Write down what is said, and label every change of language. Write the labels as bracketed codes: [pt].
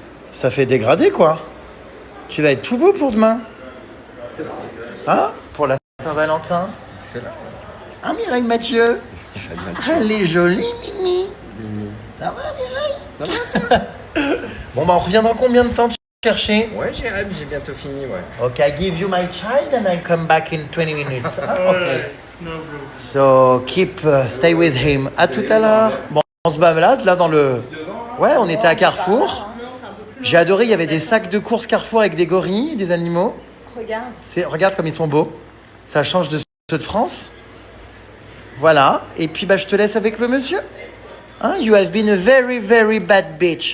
[fr] Ça fait dégrader quoi. Tu vas être tout beau pour demain. Hein? Pour la Saint-Valentin. Ah Mireille Mathieu. Elle est jolie Mimi. Ça va Mireille? Ça va. Bon bah on revient dans combien de temps tu chercher? Ouais, Jérém, j'ai bientôt fini, ouais. [en] Ok, I give you my child and I come back in 20 minutes. Ok. So keep, stay with him. [fr] À tout à l'heure. Bon, on se balade là dans le... Ouais, on était à Carrefour. J'ai adoré, il y avait des sacs de courses Carrefour avec des gorilles, des animaux. Regarde. Regarde comme ils sont beaux. Ça change de ceux de France. Voilà. Et puis bah, je te laisse avec le monsieur. Hein? [en] You have been a very, very bad bitch.